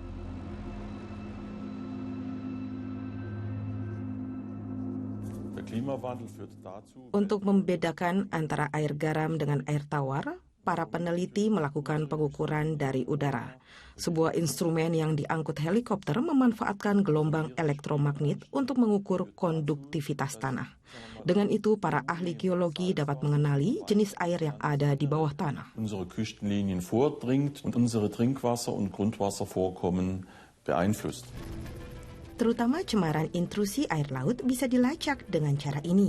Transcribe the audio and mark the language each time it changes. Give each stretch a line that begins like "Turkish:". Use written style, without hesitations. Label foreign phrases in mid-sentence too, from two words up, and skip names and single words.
Indonesian: Untuk membedakan antara air garam dengan air tawar, para peneliti melakukan pengukuran dari udara. Sebuah instrumen yang diangkut helikopter memanfaatkan gelombang elektromagnet untuk mengukur konduktivitas tanah. Dengan itu, para ahli geologi dapat mengenali jenis air yang ada di bawah tanah.
German: Unsere Küstenlinien vordringt und unsere Trinkwasser- und Grundwasservorkommen beeinflusst.
Indonesian: Terutama cemaran intrusi air laut bisa dilacak dengan cara ini.